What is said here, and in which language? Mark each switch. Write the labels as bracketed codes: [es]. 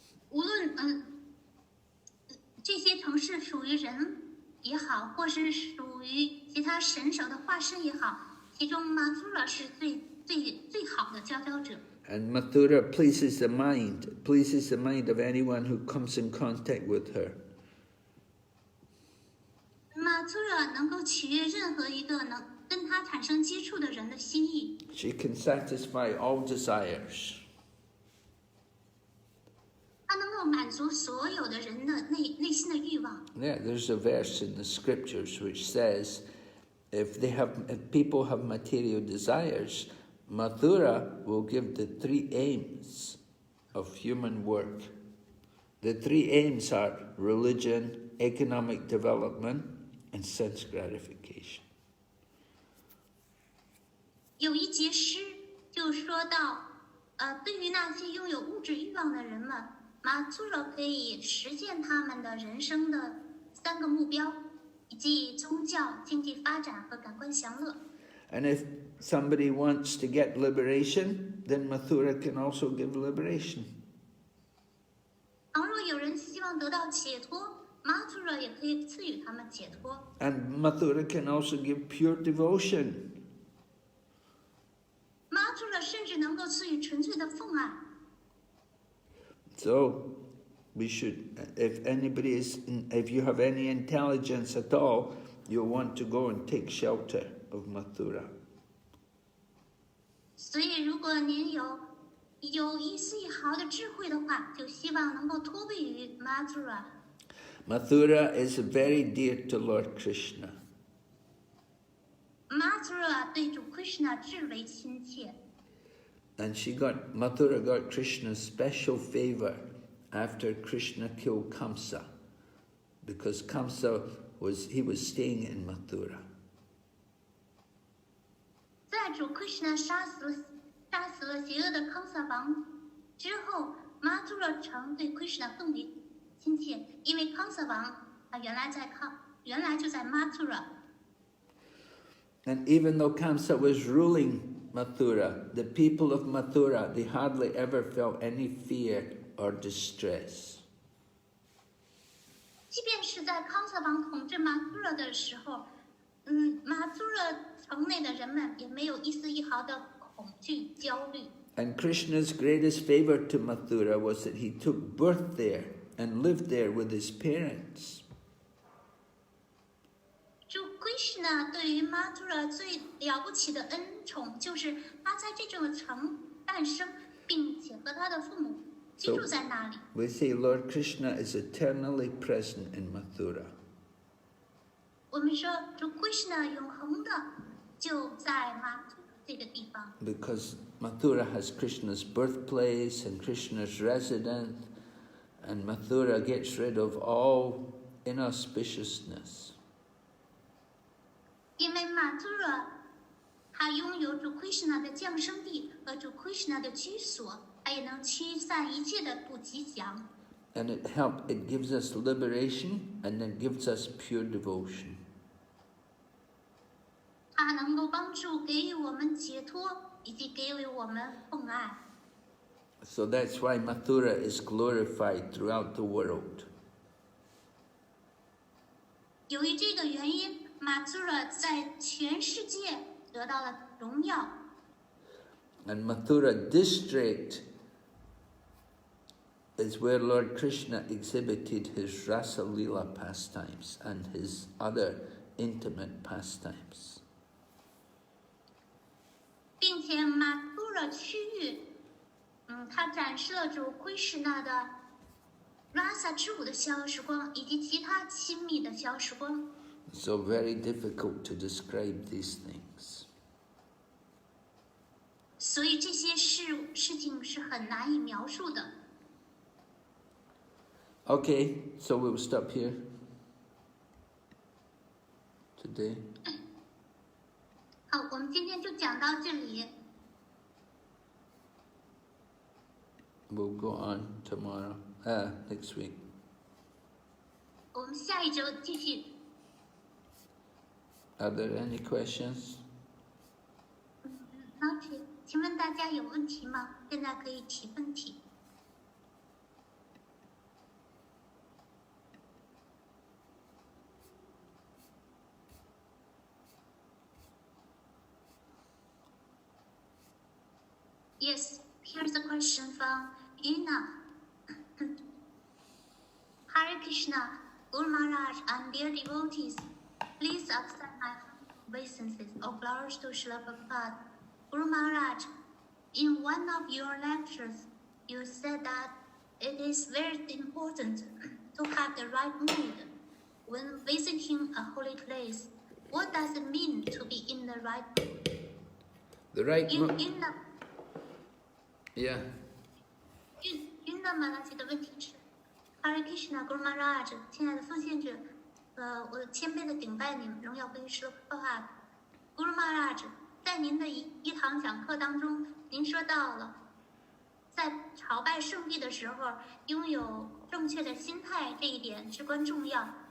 [zh] 无论这些城市属于人也好，或是属于其他神手的化身也好，其中 Mathura 是最好的佼佼者。 [en] And Mathura pleases the mind of anyone who comes in contact with her. [zh] Mathura 能够取悦任何一个能跟他产生接触的人的心意。 [en] She can satisfy all desires. [zh] 他能够满足所有的人的内心的欲望。 [en] Yeah, there's a verse in the scriptures which says, if people have material desires, Mathura will give the 3 aims of human work. The 3 aims are religion, economic development, and sense gratification. [zh] 有一节诗就说到，对于那些拥有物质欲望的人们，马祖罗可以实现他们的人生的3个目标，以及宗教、经济发展和感官享乐。 [en] And if somebody wants to get liberation, then Mathura can also give liberation. [zh] 倘若有人希望得到解脱，马祖罗也可以赐予他们解脱。 [en] And Mathura can also give pure devotion. [zh] 马祖罗甚至能够赐予纯粹的奉爱。 [en] So, we should, if you have any intelligence at all, you'll want to go and take shelter of Mathura. [zh] 所以，如果您有一丝一毫的智慧的话，就希望能够托庇于马祖罗。 [en] Mathura is very dear to Lord Krishna. [zh] 马祖罗对主 Krishna 至为亲切。 [en] And Mathura got Krishna's special favor after Krishna killed Kamsa, because Kamsa was staying in Mathura. [zh] 在主 Krishna 杀死了邪恶的康萨王之后，马祖罗城对 Krishna 更为亲切，因为康萨王原来就在马祖罗。 [en] And even though Kamsa was ruling Mathura, the people of Mathura, they hardly ever felt any fear or distress. [zh] 即便是在康萨王统治马祖罗的时候，马祖罗城内的人们也没有一丝一毫的恐惧、焦虑。 [en] And Krishna's greatest favor to Mathura was that he took birth there and lived there with his parents. [zh] 主 Krishna 对于马祖罗最了不起的恩宠，就是他在这座城诞生，并且和他的父母居住在那里。 [en] We say Lord Krishna is eternally present in Mathura. [zh] 我们说主 Krishna 永恒的就在马祖这个地方。 [en] Because Mathura has Krishna's birthplace and Krishna's residence, and Mathura gets rid of all inauspiciousness. [zh] 因为马祖罗它拥有主 Krishna 的降生地和主 Krishna 的居所，它也能驱散一切的不吉祥。 [en] And it gives us liberation, and it gives us pure devotion. [zh] 它能够帮助给予我们解脱，以及给予我们奉爱。 [en] So that's why Mathura is glorified throughout the world. [zh] 由于这个原因，马祖罗在全世界得到了荣耀。 [en] And Mathura district is where Lord Krishna exhibited his Rasa Leela pastimes and his other intimate pastimes. [zh] 并且马祖罗区域，它展示了主 Krishna 的 Rasa 之舞的逍遥时光，以及其他亲密的逍遥时光。 [en] So very difficult to describe these things. [zh] 所以这些事情是很难以描述的。 [en] Okay, so we'll stop here today. [zh] 好，我们今天就讲到这里。 [en] We'll go on tomorrow, next week. [zh] 我们下一周继续。 [en] Are there any questions? [zh] 好，请问大家有问题吗？现在可以提问题。 [en] Yes, here's a question from Ina. Hare Krishna, Guru Maharaj and dear devotees, please accept my obeisances or flowers to Srila Prabhupada. Guru Maharaj, in one of your lectures, you said that it is very important to have the right mood when visiting a holy place. What does it mean to be in the right mood? The right mood. Yeah. [zh] 云的马拉吉的问题是 Hare Krishna Guru Maharaj， 亲爱的奉献者，我谦卑的顶拜您，荣耀归于师父哈。 Guru Maharaj， 在您的一堂讲课当中，您说到了，在朝拜圣地的时候，拥有正确的心态这一点至关重要。